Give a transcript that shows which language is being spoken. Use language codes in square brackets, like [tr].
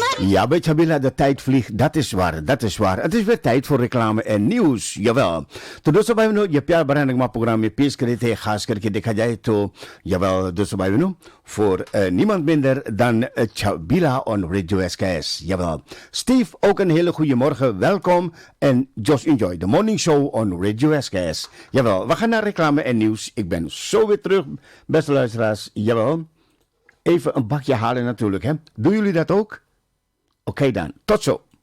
[nl] Ja, bij Chabila, de tijd vliegt, dat is waar, dat is waar. Het is weer tijd voor reclame en nieuws, jawel. [hi] तो दोस्तों भाई बहनों ये प्यार भरा नगमा प्रोग्राम में पेश करे थे खास करके देखा जाए तो jawel दोस्तों भाई बहनों [nl] voor niemand minder dan Chabila on Radio SKS, jawel. [en] Steve, [nl] ook een hele goede morgen, welkom en [en] just enjoy the morning show on Radio SKS. [nl] Jawel, we gaan naar reclame en nieuws. Ik ben zo weer terug, beste luisteraars, jawel. Even een bakje halen natuurlijk, hè. Doen jullie dat ook? Oké dan, tot zo.